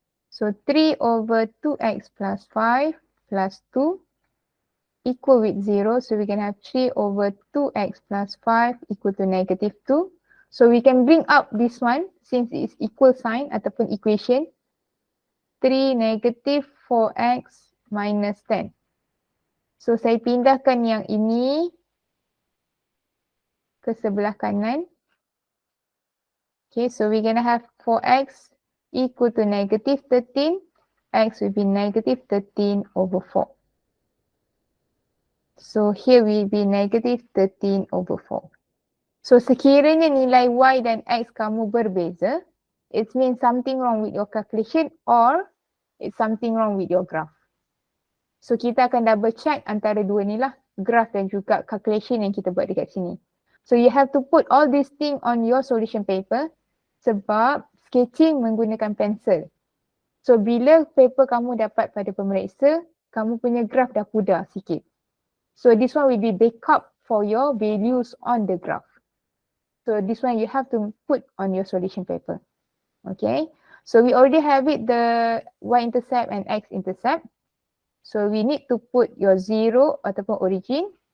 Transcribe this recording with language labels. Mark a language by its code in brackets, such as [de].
[en] So 3/2x plus 5 plus 2 equal with 0. So we can have 3/2x plus 5 equal to negative 2. So we can bring up this one since it's equal sign [ms] ataupun [en] equation. 3 negative 4x minus 10. [ms] So saya pindahkan yang ini ke sebelah kanan. [en] Okay, so we're going to have 4x equal to negative 13. X will be negative 13/4. So here will be negative 13/4. So [ms] sekiranya nilai y dan x kamu berbeza, [en] it means something wrong with your calculation or it's something wrong with your graph. [ms] So kita akan [en] double check [ms] antara dua ni lah, graph dan juga calculation yang kita buat dekat sini. [en] So you have to put all these things on your solution paper [ms] sebab [en] sketching [ms] menggunakan pensel. So bila paper kamu dapat pada pemeriksa, kamu punya graph dah pudar sikit. [en] So this one will be backup for your values on the graph. So this one you have to put on your solution paper. Okay. So we already have it the y-intercept and x-intercept. So we need to put your 0 [ms] ataupun [en] origin.